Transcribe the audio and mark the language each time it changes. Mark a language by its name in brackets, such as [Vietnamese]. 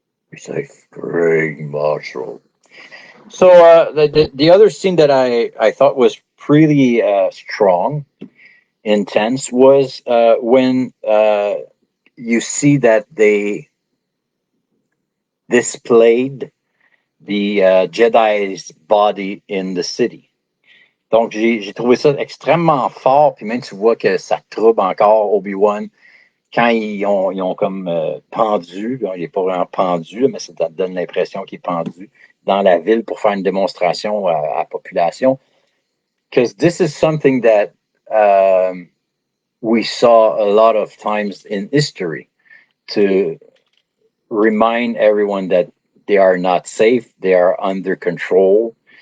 [English] Be safe, Greg Marshall. So the other scene that I thought was pretty strong, intense, was when you see that they displayed the Jedi's body in the city. [French] Donc, j'ai trouvé ça extrêmement fort, puis même tu vois que ça trouble encore Obi-Wan quand ils ont comme pendu, il n'est pas vraiment pendu, mais ça te donne l'impression qu'il est pendu dans la ville pour faire une démonstration à la population. [English] Because this is something that we saw a lot of times in history, to remind everyone that they are not safe, they are under control.